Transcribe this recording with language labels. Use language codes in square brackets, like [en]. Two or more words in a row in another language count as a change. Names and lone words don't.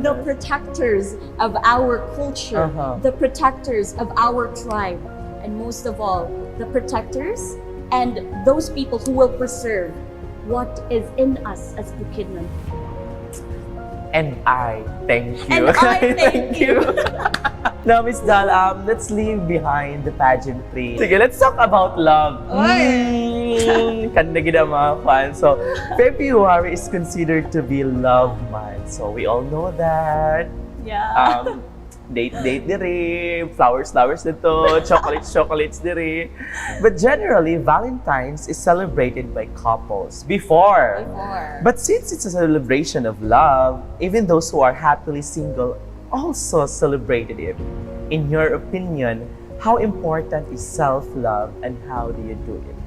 [en] The protectors of our culture, the protectors of our tribe, and most of all, the protectors and those people who will preserve what is in us as Bukidnon. And I thank you. And I thank you. Now, Miss Dal, let's leave behind the pageantry. Sige, let's talk about love. [hil] Kanda gid ang mga fans. [en] So, February is considered to be love month. So, we all know that. Yeah. [hil] Date diri, flowers dito, chocolates diri. [en] But generally, Valentine's is celebrated by couples before. But since it's a celebration of love, even those who are happily single also celebrated it. In your opinion, how important is self-love and how do you do it?